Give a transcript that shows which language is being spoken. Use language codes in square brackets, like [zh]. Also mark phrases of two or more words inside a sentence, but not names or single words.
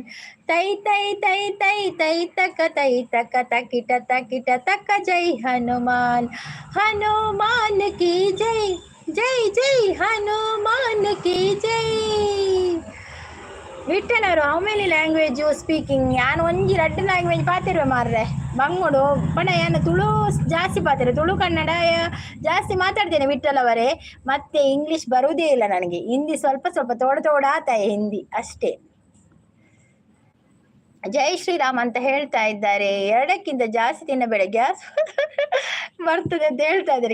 [hi] ತೈ ತಕ ತಕಿಟ ತಕ ಜೈ ಹನುಮಾನ್. हनुमान की जय हनुमान की जय. [en] ವಿಠಲರು how many language speaking? [tcy] ಯಾನು 1-2 ಲ್ಯಾಂಗ್ವೇಜ್ ಪಾತಿರುವೆ ಮಾರ್ರೆ. ಬಂಗುಡು ಪಣ ಏನು ತುಳು ಜಾಸ್ತಿ ಪಾತಿರು. [kn] ತುಳು ಕನ್ನಡ ಜಾಸ್ತಿ ಮಾತಾಡ್ತೇನೆ ವಿಠಲ್ ಅವರೇ. ಮತ್ತೆ ಇಂಗ್ಲೀಷ್ ಬರುವುದೇ ಇಲ್ಲ ನನಗೆ. ಹಿಂದಿ ಸ್ವಲ್ಪ ತೋಡಾತಾಯ ಹಿಂದಿ ಅಷ್ಟೇ. [hi] जय श्रीराम [kn] ಅಂತ ಹೇಳ್ತಾ ಇದ್ದಾರೆ. 2ಕ್ಕಿಂತ ಜಾಸ್ತಿ ತಿನ್ನಬೇಡ, ಗ್ಯಾಸ್ ಬರ್ತದೆ ಅಂತ ಹೇಳ್ತಾ ಇದ್ದಾರೆ.